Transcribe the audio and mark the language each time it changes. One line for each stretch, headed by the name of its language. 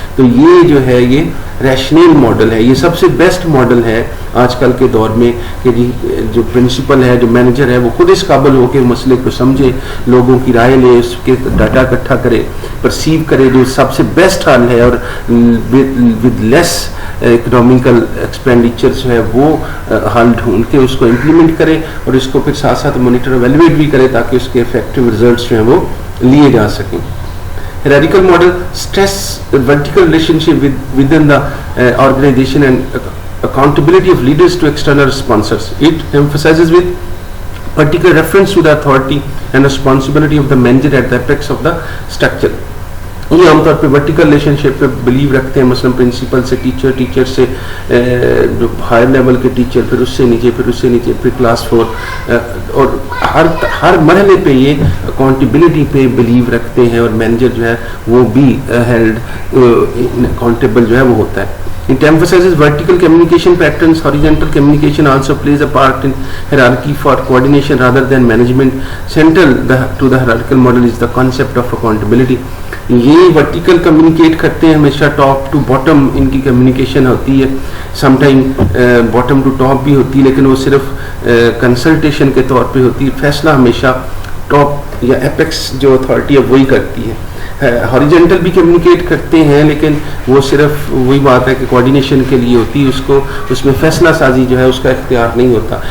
Urdu: تو یہ جو ہے یہ ریشنل ماڈل ہے, یہ سب سے بیسٹ ماڈل ہے آج کل کے دور میں کہ جی جو پرنسپل ہے, جو مینیجر ہے, وہ خود اس قابل ہو کے مسئلے کو سمجھے, لوگوں کی رائے لے, اس کے ڈاٹا اکٹھا کرے, پرسیو کرے جو سب سے بیسٹ حل ہے اور
English: with less economical expenditure
Urdu: جو ہے وہ حل ڈھونڈ کے اس کو امپلیمنٹ کرے اور اس کو پھر ساتھ ساتھ مانیٹر ایویلویٹ بھی کرے تاکہ اس کے افیکٹو ریزلٹس جو ہیں وہ لیے جا سکیں.
English: Hierarchical model stress vertical relationship within the organization and accountability of leaders to external sponsors. It emphasizes with particular reference to the authority and responsibility of the manager at the apex of the structure.
Urdu: یہ عام طور پہ vertical relation شپ پہ blue رکھتے ہیں, مثلاً principal سے teacher, teacher سے جو ہائر لیول کے ٹیچر, پھر اس سے نیچے, پھر اس سے نیچے, پھر کلاس 4, اور ہر مرحلے پہ یہ اکاؤنٹیبلٹی پہ بلیو رکھتے ہیں اور مینیجر جو ہے وہ بھی
English: held accountable
Urdu: جو ہے وہ ہوتا ہے.
English: It emphasizes vertical communication patterns. Horizontal communication also plays a part in hierarchy for coordination rather than management. Central to the hierarchical model is the concept of accountability.
Urdu: یہ ورٹیکل کمیونیکیٹ کرتے ہیں ہمیشہ,
English: top to bottom
Urdu: ان کی communication ہوتی ہے,
English: some time bottom to top
Urdu: بھی ہوتی ہے, لیکن وہ صرف کنسلٹیشن کے طور پہ ہوتی ہے. فیصلہ ہمیشہ ٹاپ یا ایپیکس جو اتھارٹی ہے وہی کرتی ہے. ہاریجنٹل بھی کمیونیکیٹ کرتے ہیں لیکن وہ صرف وہی بات ہے کہ کوآرڈینیشن کے لیے ہوتی ہے, اس میں فیصلہ سازی جو ہے اس کا اختیار نہیں ہوتا.